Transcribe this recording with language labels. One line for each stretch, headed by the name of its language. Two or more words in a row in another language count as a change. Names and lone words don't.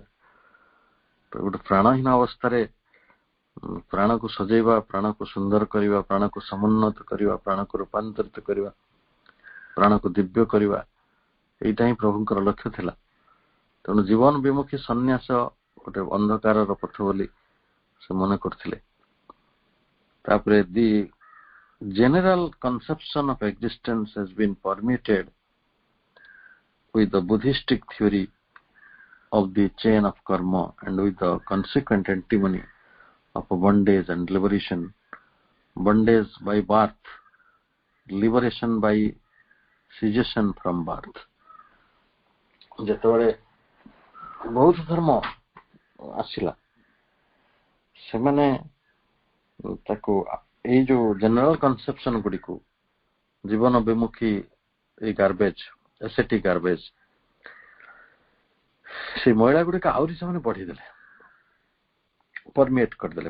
Odia: ତ ଗୋଟେ ପ୍ରାଣହୀନ ଅବସ୍ଥାରେ ପ୍ରାଣକୁ ସଜେଇବା, ପ୍ରାଣକୁ ସୁନ୍ଦର କରିବା, ପ୍ରାଣକୁ ସମୁନ୍ନତ କରିବା, ପ୍ରାଣକୁ ରୂପାନ୍ତରିତ କରିବା, ପ୍ରାଣକୁ ଦିବ୍ୟ କରିବା, ଏଇଟା ହିଁ ପ୍ରଭୁଙ୍କର ଲକ୍ଷ୍ୟ ଥିଲା। ତେଣୁ ଜୀବନ ବିମୁଖୀ ସନ୍ନ୍ୟାସ ଗୋଟେ ଅନ୍ଧକାରର ପଥ ବୋଲି ସେ ମନେ କରୁଥିଲେ।
English: ତାପରେ ଦି general conception of existence has been permeated with the Buddhistic theory of the chain of karma and with the consequent antinomy of bondage and liberation, bondage by birth, liberation by cessation from birth।
Odia: ଯେତେବେଳେ ବୌଦ୍ଧ ଧର୍ମ ଆସିଲା ସେମାନେ ତାକୁ ଏଇ ଯୋଉ
English: general conception
Odia: ଗୁଡିକୁ ଜୀବନ ବିମୁଖୀ ଏଇ
English: garbage ascetic garbage
Odia: ସେ ମହିଳା ଗୁଡିକ ଆହୁରି ସେମାନେ ବଢେଇଦେଲେ, ପରମିଏଟ କରିଦେଲେ।